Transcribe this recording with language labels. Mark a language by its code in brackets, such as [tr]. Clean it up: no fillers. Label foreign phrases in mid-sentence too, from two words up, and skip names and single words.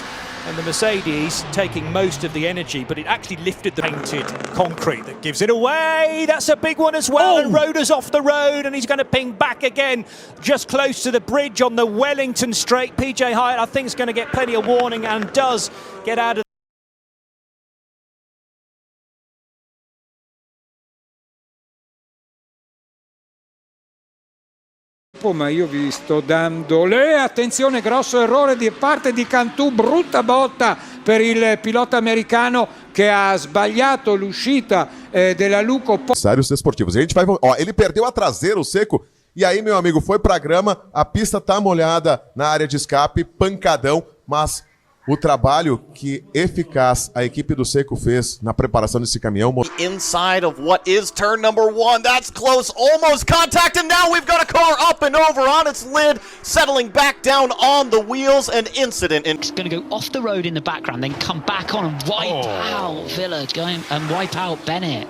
[en] And the Mercedes taking most of the energy, but it actually lifted the painted concrete that gives it away. That's a big one as well. And Roder's off the road, and he's going to ping back again just close to the bridge on the Wellington Straight. PJ Hyatt, I think, is going to get plenty of warning and does get out of [it] ma io vi sto dando attenzione, grosso errore di parte di Cantù, brutta botta per il pilota americano che ha sbagliato l'uscita della Luco. [pt] Adversários esportivos. A gente vai, ó, ele perdeu a traseira, o Seco, e aí, meu amigo, foi pra grama, a pista tá molhada na área de escape, pancadão, mas o trabalho que eficaz a equipe do Seco fez na preparação desse caminhão. [en] Inside of what is turn number 1. That's close, almost contact, and now we've got a car up and over on its lid, settling back down on the wheels. An incident. It's going to go off the road in the background, then come back on and wipe out Villa, going and wipe out Bennett.